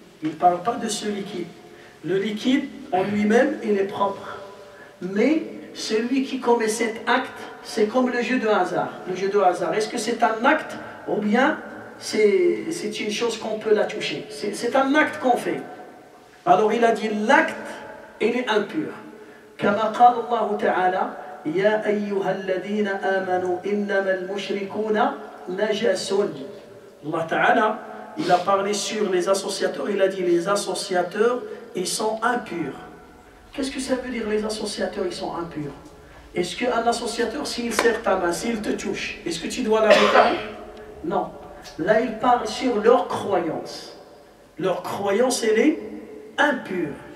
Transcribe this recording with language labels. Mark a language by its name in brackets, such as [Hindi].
[French] Il ne parle pas de ce liquide. Le liquide, en lui-même, il est propre. Mais celui qui commet cet acte, c'est comme le jeu de hasard. Le jeu de hasard, est-ce que c'est un acte ou bien c'est une chose qu'on peut la toucher? C'est un acte qu'on fait. Alors il a dit l'acte, il est impur. [Arabic] كما قال الله تعالى يا أيها الذين آمنوا إنما المشركون نجس. [French] Allah Ta'ala, il a parlé sur les associateurs, il a dit les associateurs, ils sont impurs. Qu'est-ce que ça veut dire les associateurs, ils sont impurs? Est-ce qu'un associateur, s'il serre ta main, s'il te touche, est-ce que tu dois la réparer? Non. Là, il parle sur leur croyance. Leur croyance, elle est impure.